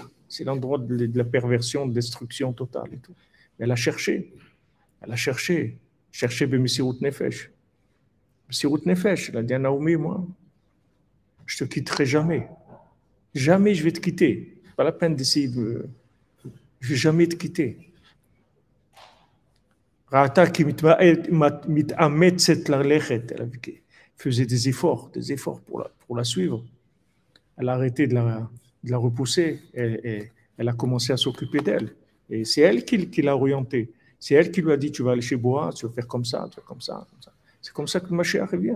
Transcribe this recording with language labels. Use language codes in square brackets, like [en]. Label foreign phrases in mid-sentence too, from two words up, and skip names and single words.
[fr] C'est l'endroit de la perversion, de destruction totale et tout. Mais elle a cherché [he] במסירות נפש. מסירות נפש, [fr] elle a dit à Naomi, moi, je te quitterai jamais. Jamais je vais te quitter. Pas la peine d'essayer de... Je vais jamais te quitter. [he] ראתה כי מתאמצת ללכת. [fr] Elle faisait des efforts pour la suivre. Elle a arrêté de la repousser et elle a commencé à s'occuper d'elle. Et c'est elle qui l'a orientée. C'est elle qui lui a dit, tu vas aller chez Boaz, tu vas faire comme ça, tu vas comme ça, comme ça. C'est comme ça que le Mashiach vient.